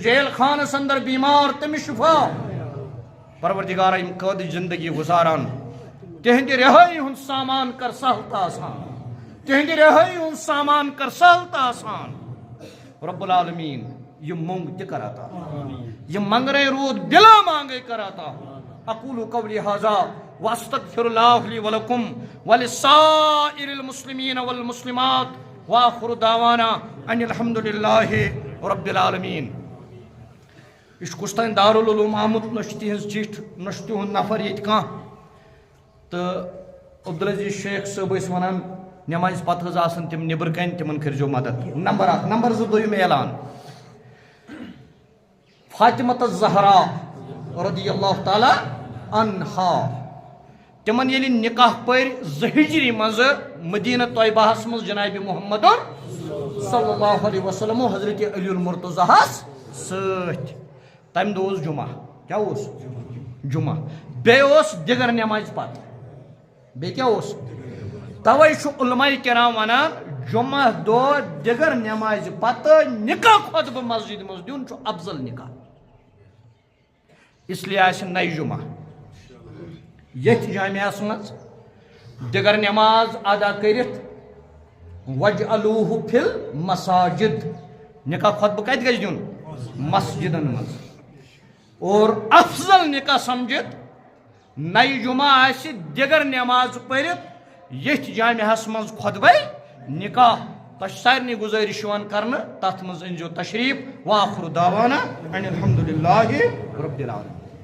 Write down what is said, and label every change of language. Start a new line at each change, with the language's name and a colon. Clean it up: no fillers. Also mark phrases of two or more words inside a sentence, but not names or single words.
Kashmiri: جیل خانس اندر بیمار تٔمِس شفا پروردگارا یِم قٲدٕ زندگی گزاران تِہنٛدِ رِہٲیی ہُنٛد سامان کر سہل تہٕ آسان تِہنٛدِ رِہٲیی ہُنٛد سامان کر سہل تہٕ آسان
Arabic: رب العالمین
Kashmiri: یہ مونگ تہِ کر عطا یہ منگرے روٗد بلا مانگے کر عطا
Arabic: اقول قولی ھذا واستغفر اللہ لی ولکم ولسائر المسلمین والمسلمات وآخر دعوانا ان الحمد للہ رب العالمین
Kashmiri: یہ کس تین دارالعلوم آمت نہ تہذ چٹھ نہ تہد نفر یہ تو عبدالعزیز شیخ صٲب ٲسۍ ونان نماز پتہٕ حظ آسان تِم نٮ۪برٕ کَنۍ تِمن کٔرۍزیو مدد نمبر 1 نمبر 2 دوٚیِم اعلان فاطمۃ الزہرا
Arabic: رضی اللہ تعالیٰ عنہا
Kashmiri: تِمن ییٚلہِ نکاح پٔرۍ 2 ہجری منٛز مدینہ طیبہس منٛز جناب محمد
Arabic: صلی اللہ علیہ وسلم
Kashmiri: حضرت علی المرتضیٰ سۭتۍ تمہِ دۄہ اوس جمعہ کیٛاہ اوس جمعہ بیٚیہِ اوس دِگر نٮ۪مازِ پتہٕ بیٚیہِ کیٛاہ اوس توے چھُ علماء کرام ونان جمعہ دۄہ دِگر نٮ۪مازِ پتہٕ نکاح خۄطبہٕ مسجد منٛز دیُن چھُ افضل نکاح
Urdu: اس لیے
Kashmiri: آسہِ نَیہِ جمعہ ییٚتھۍ جامعس منٛز دِگر نٮ۪ماز ادا کٔرِتھ وجعلوہ
Arabic: فی المساجد
Kashmiri: نکاح خۄطبہٕ کتہِ گژھِ دیُن مسجدن منٛز اور افضل نکاح سمجھِتھ نَیہِ جمعہ آسہِ دِگر نٮ۪ماز پٔرِتھ ییٚتھۍ جامعس منٛز خۄطبے نکاح تۄہہِ چھِ سارنٕے گُزٲرِش یِوان کرنہٕ تتھ منٛز أنۍزیو تشریٖف
Arabic: وآخر دعوانا ان الحمد للہ رب العالمین